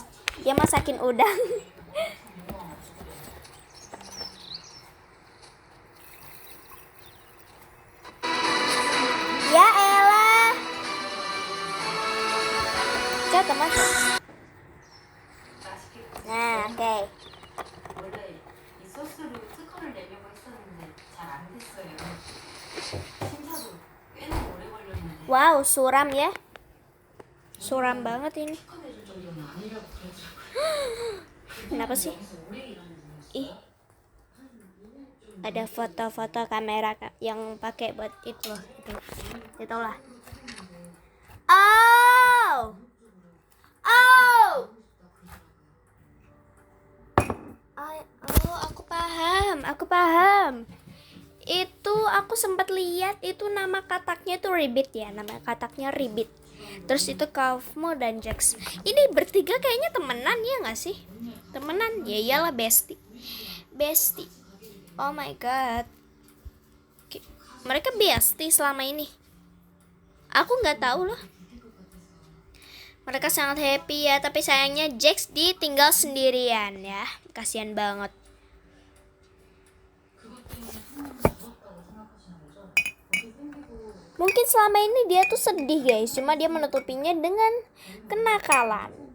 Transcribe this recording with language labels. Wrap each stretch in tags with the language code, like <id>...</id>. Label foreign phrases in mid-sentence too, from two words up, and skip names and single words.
<id>Dia masakin udang. Ya elah. Coba masuk. Nah, oke.</id> <ko>원래 이 소스로 특허를 내려고 했었는데 잘 안 됐어요. 심사도 꽤나 오래 걸렸는데</ko> <id>Wow, suram ya. Suram banget ini.</id> <ko>특허 내줄 정도는 아니라고 그러더라고요.</ko> <id>Kenapa sih?</id> <ko>그래서 오래 일하는 거였어요.</ko> <id>Ih. Ada foto-foto kamera yang pakai buat itu loh. Itulah. Oh. Oh. Oh, aku paham. Itu aku sempat lihat itu nama kataknya tuh Ribbit ya, nama kataknya Ribbit. Terus itu Kaufmo dan Jax. Ini bertiga kayaknya temenan ya nggak sih? Temenan? Ya iyalah bestie.</id> <en>Oh my god.</en> <id>Mereka bestie selama ini. Aku nggak tahu loh. Mereka sangat happy ya, tapi sayangnya Jax ditinggal sendirian ya. Kasihan banget. Mungkin selama ini dia tuh sedih guys, cuma dia menutupinya dengan kenakalan.</id>